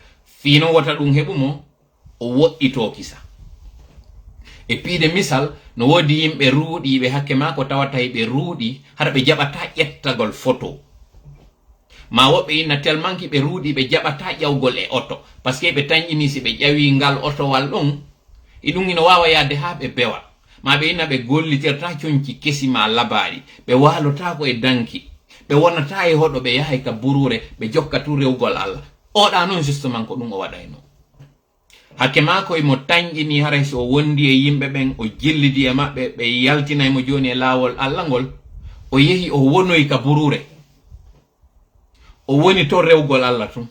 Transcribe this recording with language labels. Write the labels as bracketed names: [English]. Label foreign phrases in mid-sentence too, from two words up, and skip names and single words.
[Fula] fino wota ɗum heɓumo o woɗɗito kisa. e piide misal no wodi yimɓe ruuɗiɓe hakke ma ko tawata ɓe ruuɗi hara ɓe jaɓata ƴettagol photo, ma woɓɓe inna tellement ki ɓe ruuɗi ɓe jaɓata ƴawgol e oto, par ce que ɓe tañƴini si ɓe ƴawi ngal otowal ɗon e ɗum ina wawa yadde ha ɓe bewa, ma ɓe inna ɓe gollitirta coñci kesi ma labaɗi, ɓe walotako e danki, ɓe wonata e hoɗo, ɓe yahay ka burure, ɓe jokkatu rewgol Allah. oɗa noon justement ko ɗum o waɗayno. hakke ma koye mo tañƴini haray so wondi e yimɓe ɓen o jillidi e maɓɓe, ɓe yaltinaymo joni e lawol Allah ngol, o yehi o wonoyi ka burure, o woni to rewgol Allah tun.